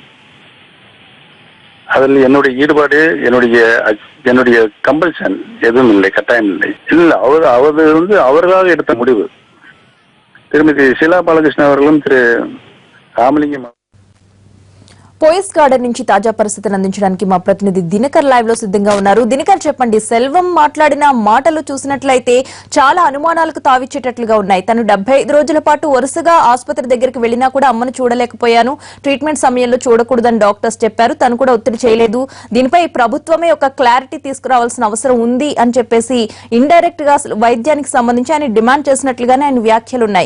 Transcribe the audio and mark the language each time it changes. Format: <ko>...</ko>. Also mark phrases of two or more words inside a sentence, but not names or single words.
<ta>அதில் என்னுடைய ஈடுபாடு, என்னுடைய கம்பல்சன் எதுவும் இல்லை, கட்டாயம் இல்லை. இல்லை, அவர்களாக எடுத்த முடிவு. திருமதி ஷீலா பாலகிருஷ்ணன் அவர்களும் திரு ராமலிங்கம்</ta> <te>పోయస్ గార్డెన్ నుంచి తాజా పరిస్థితిని అందించడానికి మా ప్రతినిధి దినకర్ లైవ్ లో సిద్ధంగా ఉన్నారు. దినకర్, చెప్పండి, సెల్వం మాట్లాడిన మాటలు చూసినట్లయితే చాలా అనుమానాలకు తావిచ్చేటట్లుగా ఉన్నాయి. తను 75 రోజుల పాటు వరుసగా ఆసుపత్రి దగ్గరికి వెళ్లినా కూడా అమ్మను చూడలేకపోయాను, ట్రీట్మెంట్ సమయంలో చూడకూడదని డాక్టర్స్ చెప్పారు, తను కూడా ఒత్తిడి చేయలేదు, దీనిపై ప్రభుత్వమే ఒక క్లారిటీ తీసుకురావాల్సిన అవసరం ఉంది అని చెప్పేసి ఇండైరెక్ట్ గా వైద్యానికి సంబంధించి ఆయన డిమాండ్ చేసినట్లుగానే ఆయన వ్యాఖ్యలు ఉన్నాయి.</te>